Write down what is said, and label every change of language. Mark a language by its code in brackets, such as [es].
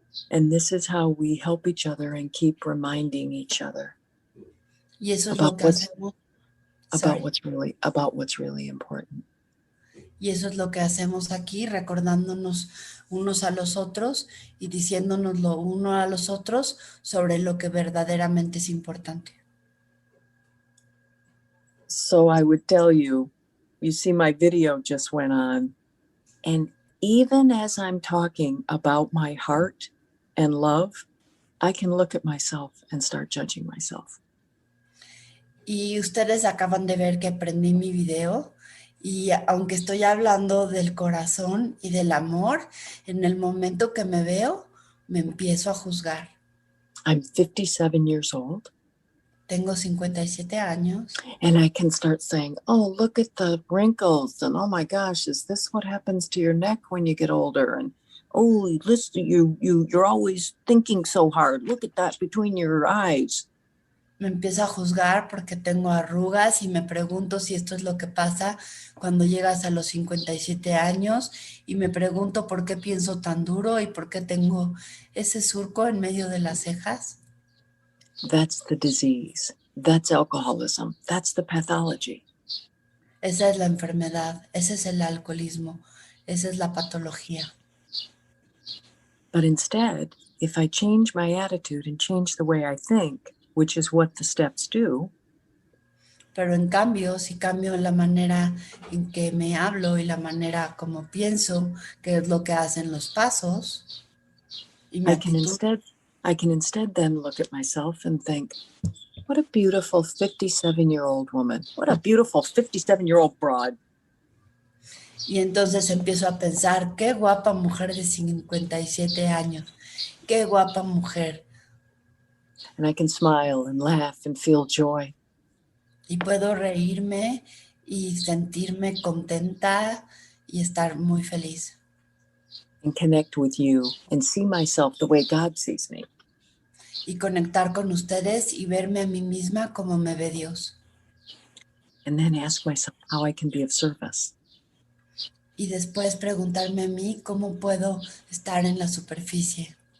[en] And this is how we help each other and keep reminding each other [es] Y eso es lo [en] about [es] que hacemos. [en] about what's really important. [es] Y eso es lo que hacemos aquí, recordándonos unos a los otros y diciéndonos lo uno a los otros sobre lo que verdaderamente es importante. [en] So I would tell you, you see my video just went on, and even as I'm talking about my heart and love, I can look at myself and start judging myself. [es] Y ustedes acaban de ver que prendí mi video y aunque estoy hablando del corazón y del amor, en el momento que me veo, me empiezo a juzgar. [en] I'm 57 years old, [es] Tengo 57 años [en] and I can start saying, oh, look at the wrinkles, and oh my gosh, is this what happens to your neck when you get older? And oh, listen, you're always thinking so hard. Look at that between your eyes. [es] me empiezo a juzgar porque tengo arrugas y me pregunto si esto es lo que pasa cuando llegas a los 57 años y me pregunto por qué pienso tan duro y por qué tengo ese surco en medio de las cejas. [en] That's the disease. That's alcoholism. That's the pathology. [es] Esa es la enfermedad, ese es el alcoholismo, esa es la patología. [en] But instead, if I change my attitude and change the way I think, which is what the steps do, [es] Pero en cambio, si cambio la manera en que me hablo y la manera como pienso, que es lo que hacen los pasos, y mi [en] I can instead then look at myself and think, what a beautiful 57-year-old woman. What a beautiful 57-year-old broad. [es] Y entonces empiezo a pensar, qué guapa mujer de 57 años, qué guapa mujer. [en] And I can smile and laugh and feel joy. [es] Y puedo reírme y sentirme contenta y estar muy feliz. [en] And connect with you and see myself the way God sees me. [es] Y conectar con ustedes y verme a mí misma como me ve Dios. [en] And then ask myself how I can be of service. [es] Y después preguntarme a mí cómo puedo estar en la superficie.